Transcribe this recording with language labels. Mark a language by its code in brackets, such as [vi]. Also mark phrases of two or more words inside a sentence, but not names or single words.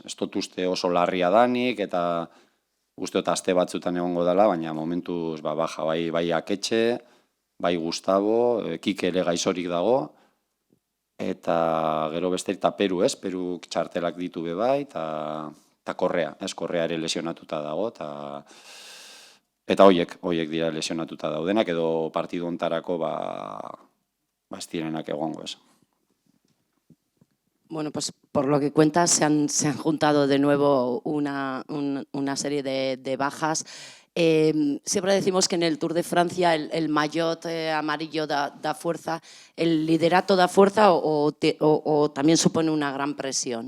[eu] Ez dut uste oso larria danik, eta uste dut aste batzutan egongo dela, baina momentuz baja, bai Aketxe, bai Gustavo, Kike ere gaizorik dago, eta gero beste eta Peru, ez? Peru txartelak ditu be bai, eta Korrea, ez? Korrea ere lesionatuta dago, eta hoiek dira lesionatuta daudenak, edo partidu ontarako ez direnak egongo, ez? [es] Bueno, pues por lo que cuentas, se han juntado de nuevo una serie de bajas. Siempre decimos que en el Tour de Francia el maillot amarillo da fuerza. ¿El liderato da fuerza o también supone una gran presión?